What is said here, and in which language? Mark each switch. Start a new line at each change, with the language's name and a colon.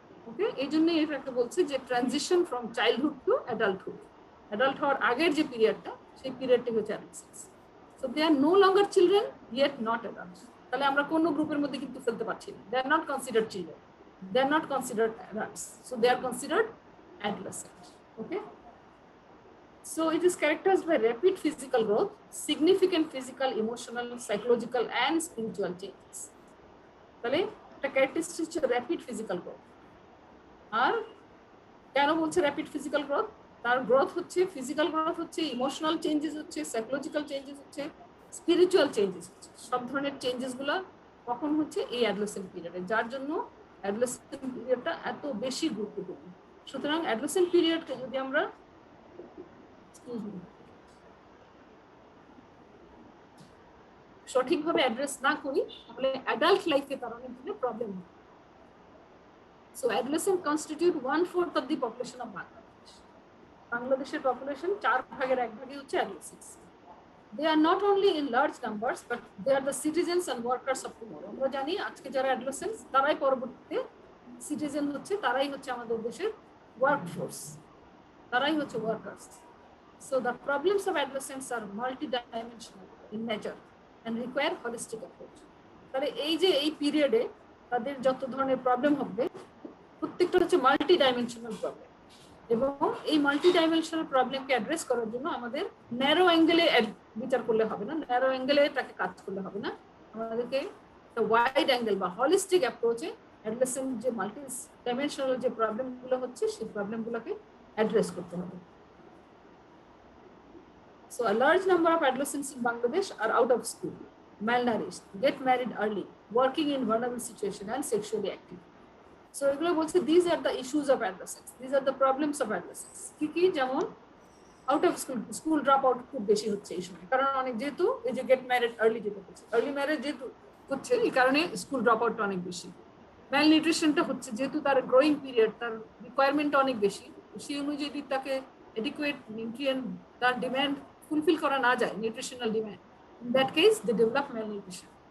Bangla: ওকে, এই জন্যই এটাকে বলছে যে
English: Transition from childhood to adulthood.
Bangla: Adult হওয়ার আগের যে পিরিয়ডটা, সেই পিরিয়ডটি হচ্ছে adolescence.
English: So they are no longer children yet not adults.
Bangla: তাহলে আমরা কোনো গ্রুপের মধ্যে কিন্তু ফেলতে পারছি না।
English: They are not considered children, they are not considered adults, so they are considered adolescent. Okay, so it is characterized by rapid physical growth, significant physical, emotional, psychological and spiritual changes.
Bangla: তাহলে একটা ক্যারেক্টারিস্টিক হচ্ছে rapid physical growth. আর কেন বলছে rapid physical growth? তার growth হচ্ছে, physical growth হচ্ছে, emotional changes হচ্ছে, psychological changes হচ্ছে, স্পিরিচুয়াল চেঞ্জেস হচ্ছে। সব ধরনের চেঞ্জেসগুলো কখন হচ্ছে? এই অ্যাডোলেসেন্ট পিরিয়ডে, যার জন্য অ্যাডোলেসেন্ট পিরিয়ডটা এত বেশি গুরুত্বপূর্ণ। সুতরাং অ্যাডোলেসেন্ট পিরিয়ডকে যদি আমরা সঠিকভাবে অ্যাড্রেস না করি, তাহলে অ্যাডাল্ট লাইফে তার অনেক ধরনের প্রবলেম হয়।
English: So adolescent constitute 1/4 of the population of Bangladesh.
Bangla: বাংলাদেশের পপুলেশন 4 ভাগের 1 ভাগই হচ্ছে অ্যাডোলেসেন্টস।
English: They are not only in large numbers, but they are the citizens and workers of tomorrow.
Bangla: আমরা জানি আজকে যারা অ্যাডোলেসেন্টস, তারাই পরবর্তীতে সিটিজেন হচ্ছে, তারাই হচ্ছে আমাদের দেশের workforce, তারাই হচ্ছে workers.
English: So the problems of adolescents are multi-dimensional in nature and require holistic approach.
Bangla: তাহলে এই যে এই পিরিয়ডে তাদের যত ধরনের প্রবলেম হবে, প্রত্যেকটা হচ্ছে মাল্টি ডাইমেনশনাল প্রবলেম, এবং এই মাল্টি ডাইমেনশনাল প্রবলেমকে অ্যাড্রেস করার জন্য আমাদের ন্যারো অ্যাঙ্গেলে বিচার করলে হবে না, ন্যারো অ্যাঙ্গেলে তাকে কাজ করলে হবে না, আমাদেরকে ওয়াইড অ্যাঙ্গেল বা হলিস্টিক অ্যাপ্রোচে অ্যাডোলেসেন্ট যে মাল্টি ডাইমেনশনাল যে প্রবলেমগুলো হচ্ছে, সেই প্রবলেমগুলোকে অ্যাড্রেস করতে হবে।
English: So a large number of adolescents in Bangladesh are out of school, malnourished, get married early, working in vulnerable situation and sexually active. So
Bangla: এগুলো বলছে
English: these are the issues of adolescence, these are the problems of adolescence.
Bangla: কি কি? যেমন out of school drop out খুব বেশি হচ্ছে এই সময়, কারণ অনেক, যেহেতু এই যে
English: get married early
Bangla: যেটা হচ্ছে, আর্লি ম্যারেজ যেহেতু হচ্ছে, এই কারণে স্কুল ড্রপ আউটটা অনেক বেশি। ম্যাল নিউট্রিশনটা হচ্ছে, যেহেতু তার গ্রোয়িং পিরিয়ড, তার রিকোয়ারমেন্টটা অনেক বেশি, সেই অনুযায়ী যদি তাকে এডিকুয়েট নিউট্রিয়েন্ট, তার ডিমান্ড ফুলফিল করা না যায়, nutritional demand,
English: In that case they develop malnutrition.